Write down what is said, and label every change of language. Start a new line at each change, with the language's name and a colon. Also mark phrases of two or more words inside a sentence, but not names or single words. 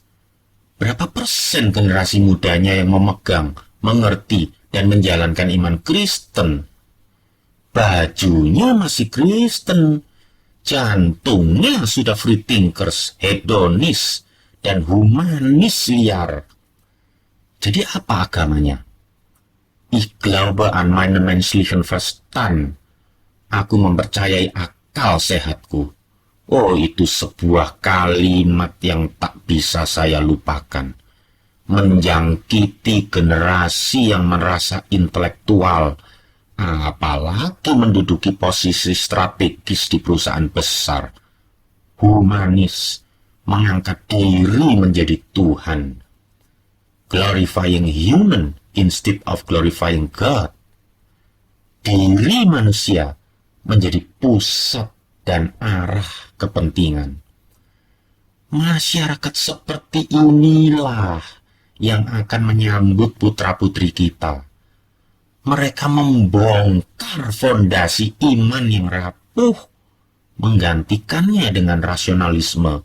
Indonesian: Berapa persen generasi mudanya yang memegang, mengerti, dan menjalankan iman Kristen? Bajunya masih Kristen, jantungnya sudah
English: free thinkers,
Indonesian: hedonis, dan humanis liar. Jadi apa agamanya?
German: Ich glaube an meine menschlichen Verstand.
Indonesian: Aku mempercayai akal sehatku. Oh, itu sebuah kalimat yang tak bisa saya lupakan. Menjangkiti generasi yang merasa intelektual, apalagi menduduki posisi strategis di perusahaan besar. Humanis, mengangkat diri menjadi Tuhan.
English: Glorifying human instead of glorifying God.
Indonesian: Diri manusia menjadi pusat dan arah kepentingan. Masyarakat seperti inilah yang akan menyambut putra-putri kita. Mereka membongkar fondasi iman yang rapuh, menggantikannya dengan rasionalisme.